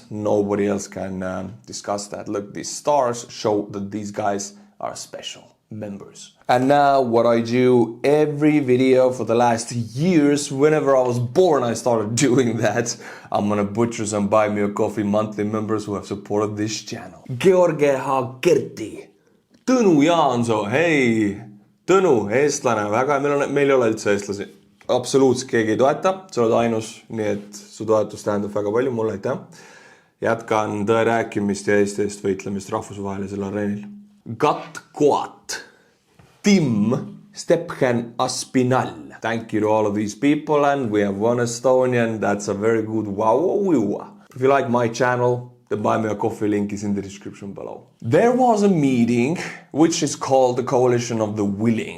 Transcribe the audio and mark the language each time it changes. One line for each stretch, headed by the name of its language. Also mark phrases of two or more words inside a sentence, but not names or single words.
English: Nobody else can discuss that. Look, these stars show that these guys are special members. And now what I do every video for the last years, whenever I was born I started doing that. I'm gonna butcher some Buy Me a Coffee monthly members who have supported this channel. George Hagerti, Tõnu Jaansoo, hei!
Estonian: Tõnu, eestlane, väga, meil ei ole üldse eestlasi. Absoluutselt keegi ei toeta, sa oled ainus, nii et su toetus tähendab väga palju mulle, aitäh. Jätkan tõe rääkimist ja Eesti eest võitlemist rahvusvahelisel areenil.
English: Gatkoat, Tim Stephen Aspinall. Thank you to all of these people, and we have one Estonian. That's a very good wow. If you like my channel, the Buy Me a Coffee link is in the description below. There was a meeting which is called the Coalition of the Willing.